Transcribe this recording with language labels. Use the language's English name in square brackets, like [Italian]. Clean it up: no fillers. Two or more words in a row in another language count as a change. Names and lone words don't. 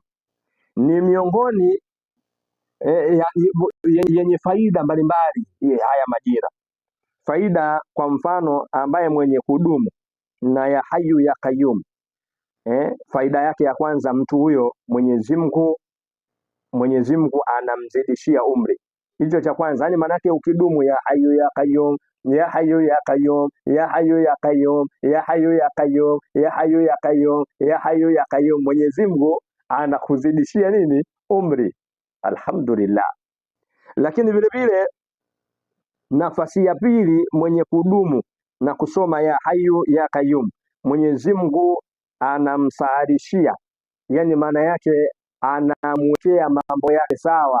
[Swahili] Ni miongoni yenye faida mbalimbali haya majina. Faida kwa mfano, ambaye mwenye kudumu na [Arabic] يا حي يا قيوم, [Swahili] faida yake ya kwanza, mtu huyo Mwenyezi Mungu anamzidishia umri. Hicho cha kwanza, yani maana yake ukidumu [Arabic] يا حي يا قيوم, يا حي يا قيوم, يا حي يا قيوم, يا حي يا قيوم, يا حي يا قيوم, يا حي يا قيوم, [Swahili] Mwenyezi Mungu anakuzidishia nini? Umri. Alhamdulillah. Lakini vile vile nafasi ya pili, mwenye kudumu na kusoma [Arabic] يا حي يا قيوم, [Swahili] Mwenyezi Mungu anamsaadishia, yani maana yake anamwekea mambo yake sawa.